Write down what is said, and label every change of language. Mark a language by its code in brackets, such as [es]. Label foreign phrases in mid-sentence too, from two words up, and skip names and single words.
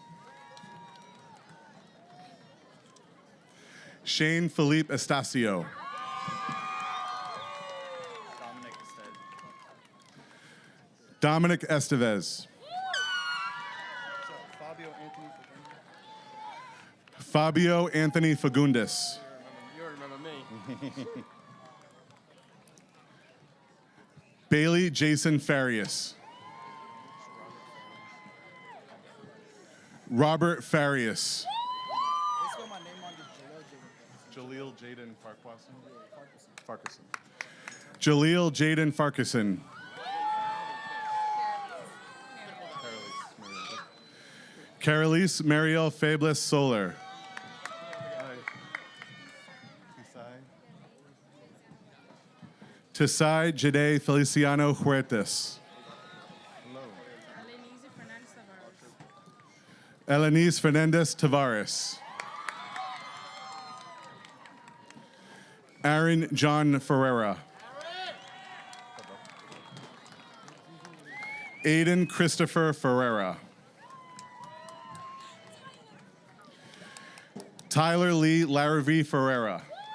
[en] Shane Felipe Estacio. Dominic Estevez. Fabio Anthony Fagundes. You remember me. Bailey Jason Farias. Robert Farias. Let's go my name on the Jaleel Jaden Farquharson. Jaleel Jaden Farquharson. Carolise Mariel Fables Solar. Tesai Jade Feliciano Huertas. Elenice Fernandez Tavares. Aaron John Ferreira. Aiden Christopher Ferreira. Tyler Lee Larrabee Ferreira.